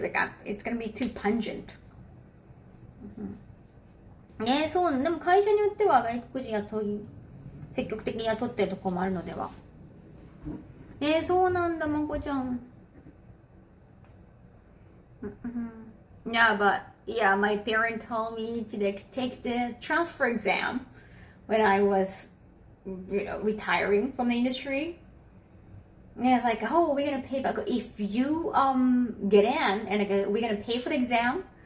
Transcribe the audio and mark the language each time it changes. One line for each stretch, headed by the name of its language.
English: Like, it's gonna be too pungent.
Japanese: そう。でも会社によっては外国人積極的に雇ってるとこもあるのでは。そうなんだ、まこちゃん。
English: Yeah, but yeah, my parent told me to, like, take the transfer exam when I was, retiring from the industry. And it's like, oh, we're gonna pay back if you get in, and, like, we're gonna pay for the exam.